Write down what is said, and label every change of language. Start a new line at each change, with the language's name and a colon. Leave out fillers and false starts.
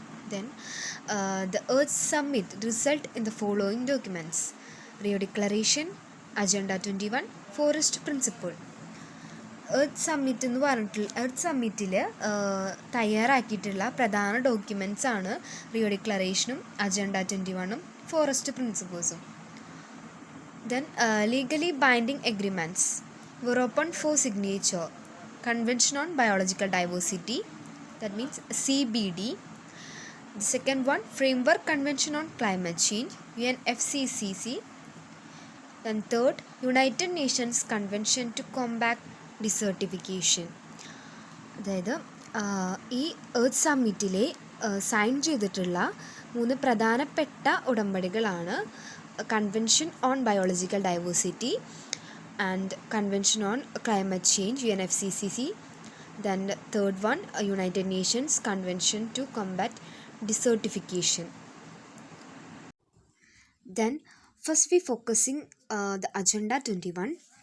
English: Then, the Earth Summit result in the following documents: Rio Declaration, Agenda 21, Forest Principle.
Malayalam: Earth summit എന്ന് പറഞ്ഞിട്ടുള്ള earth സമ്മിറ്റിൽ തയ്യാറാക്കിയിട്ടുള്ള പ്രധാന documents ആണ് Rio ഡിക്ലറേഷനും agenda 21 forest പ്രിൻസിപ്പിൾസും.
English: Then legally binding agreements were open for signature: Convention on Biological Diversity, that means CBD. The second one, Framework Convention on Climate Change, UNFCCC. Then third, United Nations Convention to Combat desertification.
Malayalam: അതായത് ഈ earth സമ്മിറ്റിലെ sign ചെയ്തിട്ടുള്ള 3 പ്രധാനപ്പെട്ട ഉടമ്പടികളാണ് convention on biological diversity,
English: and Convention on Climate Change UNFCCC. Then the third one, a United Nations Convention to Combat Desertification. Then first we focusing the Agenda 21.